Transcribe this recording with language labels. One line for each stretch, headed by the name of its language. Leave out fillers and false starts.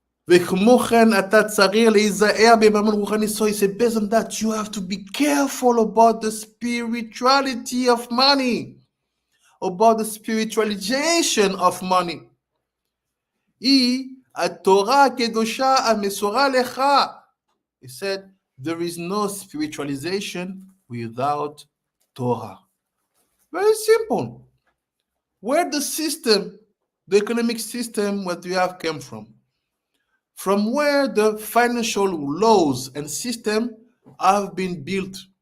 Hebrew: וכמו כן אתה צריך להיזהר בממון רוחני.
English: So he said, based on that, you have to be careful about the spirituality of money, about the spiritualization of money.
Hebrew: היא התורה הקדושה המסורה לך.
English: He said, there is no spiritualization without Torah. Very simple. Where the system, the economic system, what we have came from where the financial laws and system have been built.